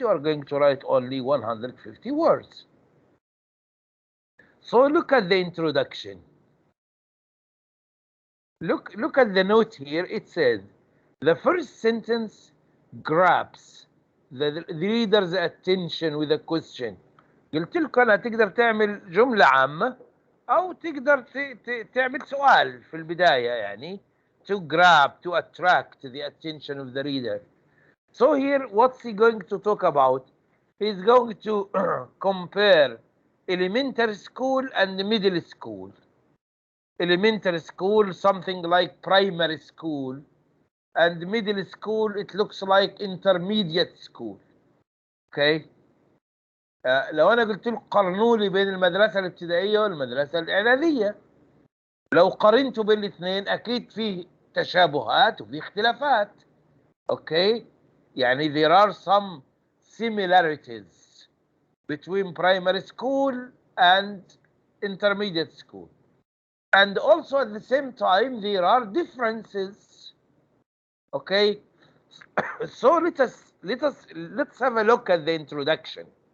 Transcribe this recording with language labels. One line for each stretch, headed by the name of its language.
English: You are going to write only 150 words. So look at the introduction. Look at the note here. It says, the first sentence grabs the reader's attention with a question.
Arabic: قلت لكم أنا تقدر تعمل جملة عامة أو تقدر تعمل سؤال في البداية يعني
English: to grab, to attract the attention of the reader. So here, what's he going to talk about? He's going to compare elementary school and middle school. Elementary school, something like primary school, and middle school, it looks like intermediate school. Okay.
Arabic: لو انا قلت لكم قارنوا لي بين المدرسه الابتدائيه والمدرسه الاعداديه، لو قارنتوا بين الاثنين اكيد في تشابهات وفي اختلافات. اوكي، يعني
English: there are some similarities between primary school and intermediate school, and also at the same time there are differences. Okay, so let's have a look at the introduction.